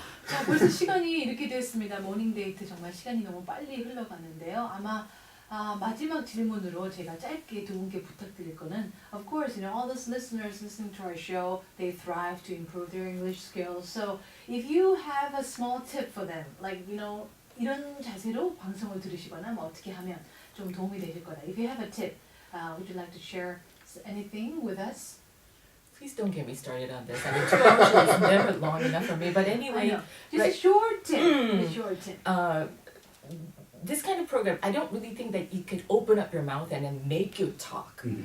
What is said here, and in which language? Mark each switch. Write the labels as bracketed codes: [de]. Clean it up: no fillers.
[ko] 자, 벌써 시간이 이렇게 됐습니다. 모닝데이트 정말 시간이 너무 빨리 흘러가는데요. 아마 마지막 질문으로 제가 짧게 두 분께 부탁드릴 거는 [en] of course, all those listeners listening to our show, they thrive to improve their English skills. So if you have a small tip for them, like, [ko] 이런 자세로 방송을 들으시거나 뭐 어떻게 하면 좀 도움이 되실 거다. [en] If you have a tip, would you like to share anything with us? Please don't get me started on this. I mean, 2 hours is never long enough for me. But anyway, I know. Just a like, short tip. A short tip. this kind of program, I don't really think that you could open up your mouth and then make you talk.